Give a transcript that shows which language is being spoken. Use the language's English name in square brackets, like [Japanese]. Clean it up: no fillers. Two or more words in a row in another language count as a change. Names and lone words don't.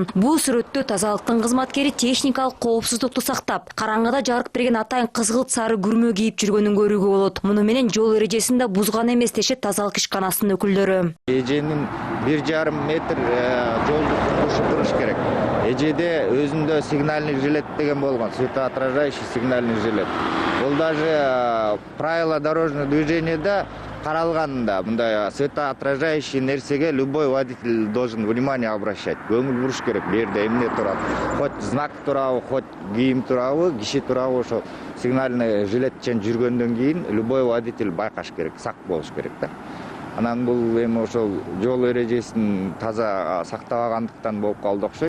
[Kyrgyz] Бул сүрөттө тазалыктын кызматкери техникалык коопсуздукту сактап, караңгыда жарык берген атайын кызгылт сары күрмө кийип жүргөнүн көрүүгө болот. Муну менен жол эрежесин да бузган эмес дешет тазалык ишканасынын өкүлдөрү. Эженин 1,5 метр жолду шыпырыш керек. Эжеде өзүндө [Russian] сигнальный жилет [Kyrgyz] деген болгон, [Russian] светоотражающий сигнальный жилет. Бул даже правила дорожного движения [Kyrgyz] каралганда мындай [Russian] светоотражающий нерсеге любой водитель должен внимание обращать. [Kyrgyz] Көңүл буруш керек. Бу жерде эмне турат? [Russian] Хоть знак [Kyrgyz] турабы, хоть кийим турабы, киши турабы, ошо сигнальный жилетчен жүргөндөн кийин [Russian] любой водитель [Kyrgyz] байкаш керек, сак болуш керек да. Анан бул эми ошол жол эрежесин таза сактабагандыктан болуп калды окшойт.